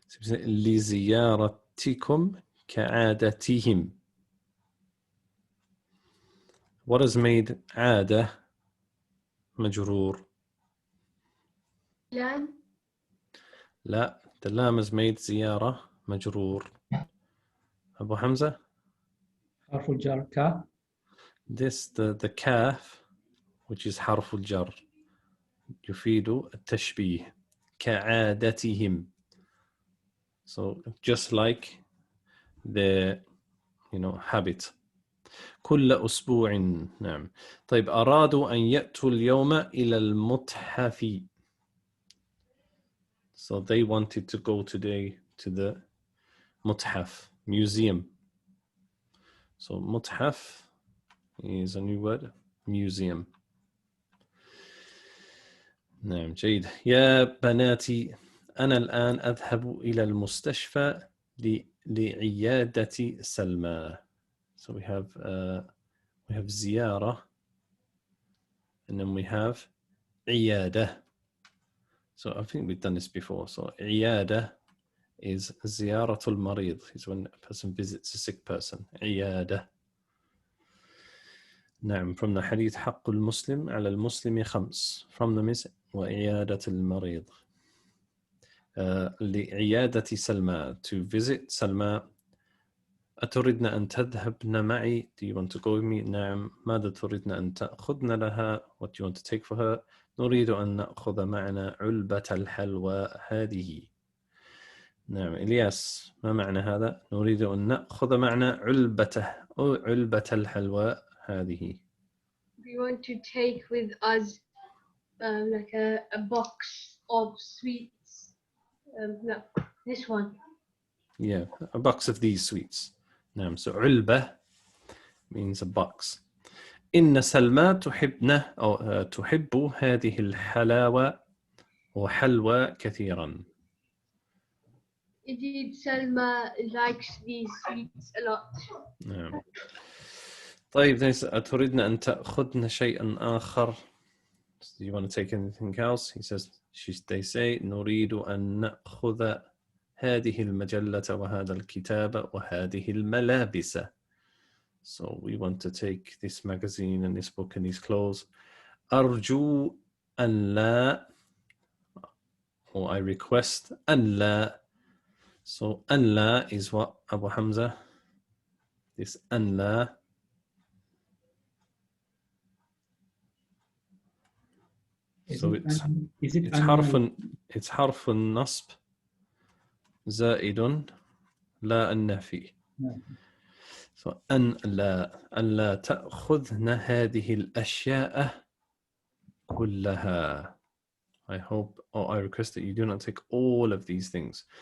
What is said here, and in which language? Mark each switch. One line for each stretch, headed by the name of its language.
Arabic: لزيارتكم كعادتهم.
English: What has made عادة مجرور؟
Arabic: لام.
English: لا, the lam has made زيارة مجرور.
Arabic: أبو حمزة? حرف الجر ك. This, the كاف,
English: which is
Arabic: حرف الجر, يفيد التشبيه.
English: كعادتهم. So just like the habit.
Arabic: كل أسبوع.
English: نعم.
Arabic: طيب أرادوا أن يأتوا اليوم إلى المتحف.
English: So they wanted to go today to the متحف, museum. So متحف is a new word, museum.
Arabic: نعم جيد. يا بناتي أنا الآن أذهب إلى المستشفى لعيادة سلمى.
English: So we have زيارة, and then we have عيادة. So I think we've done this before.
Arabic: So عيادة is زيارة المريض.
English: Is when a person visits a sick person.
Arabic: عيادة. نعم.
English: From the hadith
Arabic: حق المسلم على المسلم 5.
English: From them is وعيادة المريض.
Arabic: لعيادة سلمى,
English: to visit
Arabic: سلمى. أتردن أن تذهبن معي?
English: Do you want to go with me? نعم.
Arabic: ماذا تريدن أن تأخذن لها?
English: What do you want to take for her?
Arabic: نريد أن نأخذ معنا علبة الحلوى هذه. نعم. إلياس ما معنى هذا؟ نريد أن نأخذ معنا علبة الحلوى هذه.
English: We want to take with us like a box of sweets. No, this one. Yeah, a box of these sweets.
Arabic: نعم.
English: So علبة means a box.
Arabic: إن سلمى تحب هذه الحلاوة وحلوى كثيرا.
English: Indeed, Selma likes these sweets a lot.
Arabic: نعم. طيب أتريدن أن تأخذن شيئا آخر?
English: Do you want to take anything else? He says, they say,
Arabic: نريد أن نأخذ هذه المجلة وهذا الكتاب وهذه الملابس.
English: So we want to take this magazine and this book and these clothes.
Arabic: أرجو أن لا,
English: or I request
Arabic: أن لا.
English: So أن لا is what, Abu Hamza?
Arabic: This أن لا. So it's حرف النصب زائد لا النفي. So أن لا تأخذن هذه الأشياء كلها.
English: I hope, or I request that you do not take all of these things.